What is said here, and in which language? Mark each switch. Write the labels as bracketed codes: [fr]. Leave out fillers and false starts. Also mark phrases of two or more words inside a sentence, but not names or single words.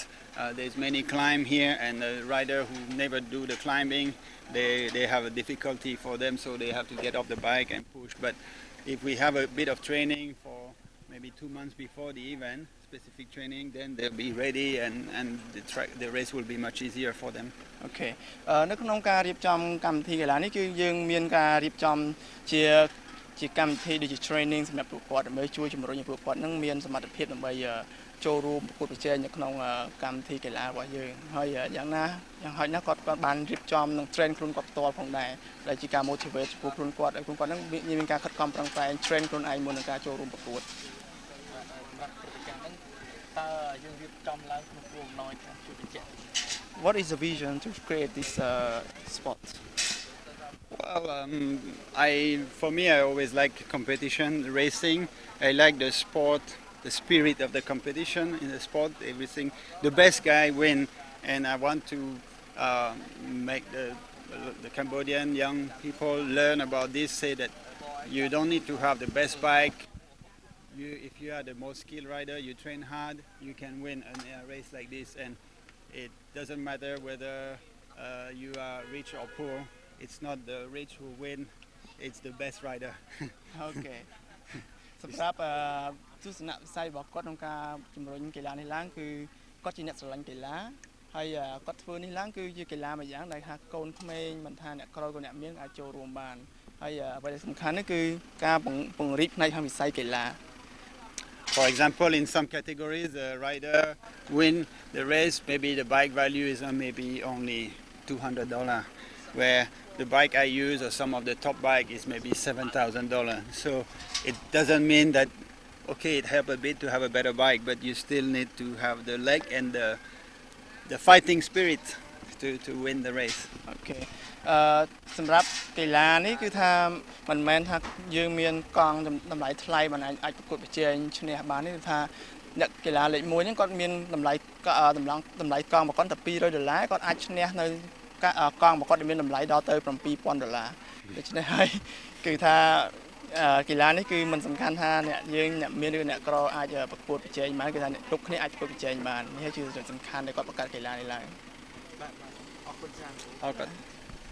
[en] There's many climb here, and the rider who never do the climbing, they have a difficulty for them, so they have to get off the bike and push. But if we have a bit of training for maybe 2 months before the event, specific training, then they'll be ready, and the race will be much easier for them. [km] Okay. នៅក្នុងការរៀបចំកម្មវិធីកីឡានេះគឺយើងមានការរៀបចំជាកម្មវិធីដូចជា training សម្រាប់ពួកគាត់ដើម្បីជួយជំរុញឲ្យពួក គាត់នឹងមានសមត្ថភាពដើម្បីចូលរួមប្រកួតប្រជែងនៅក្នុងកម្មវិធីកីឡារបស់យើងហើយយ៉ាងហោចណាស់គាត់បានរៀបចំនឹង train ខ្លួនគាត់ផ្ទាល់ផងដែរដែលជាការ motivate ចំពោះខ្លួនគាត់ឲ្យខ្លួនគាត់នឹងមានការខិតខំប្រឹងប្រែង train ខ្លួនឯងមុននឹងការចូលរួមប្រកួតសម្រាប់ព្រឹត្តិការណ៍ហ្នឹងតើយើងរៀបចំឡើងក្នុងគោលបំណងថាជួយបញ្ជាក់ [en] What is the vision to create this sport? Well, for me, I always like competition, racing. I like the sport, the spirit of the competition in the sport. Everything, the best guy win, and I want to make the Cambodian young people learn about this. Say that you don't need to have the best bike. If you are the most skilled rider, you train hard, you can win a race like this, and it doesn't matter whether you are rich or poor. It's not the rich who win, it's the best rider. Okay. [km] សម្រាប់ទស្សនវិស័យរបស់គាត់ក្នុងការជំរុញកីឡានេះឡើងគឺគាត់ជាអ្នកស្រឡាញ់កីឡាហើយគាត់ធ្វើនេះឡើងគឺជាកីឡាមួយយ៉ាងដែលថាកូនក្មេងមិនថាអ្នកក្រក៏អ្នកមានអាចចូលរួមបានហើយអ្វីដែលសំខាន់នោះគឺការពង្រីកផ្នែកខាងវិស័យកីឡា [en] For example, in some categories, the rider win the race. Maybe the bike value is maybe only $200, where the bike I use or some of the top bike is maybe $7,000. So it doesn't mean that it helps a bit to have a better bike, but you still need to have the leg and the fighting spirit to win the race. Okay. [km] សម្រាប់កីឡានេះគឺថាមិនមែនថាយើងមានកង់តម្លៃថ្លៃមិនអាចប្រកួតប្រ ជែងឈ្នះបានទេគឺថាអ្នកកីឡាលេខ1ហ្នឹងគាត់មានតម្លៃកង់ប្រកបតែ$200គាត់អាចឈ្នះនៅកង់ប្រកបដែលមានតម្លៃដល់ទៅ$7,000ដូច្នេះហើយគឺថាកីឡានេះគឺមិនសំខាន់ថាអ្នកយើងអ្នកមានឬអ្នកក្រអាចប្រកួតប្រជែងបានគឺថាគ្រប់គ្នាអាចប្រកួតប្រជែងបាននេះជាសំខាន់ដែលគាត់បង្កើតកីឡានេះឡើងបាទអរគុណច្រើន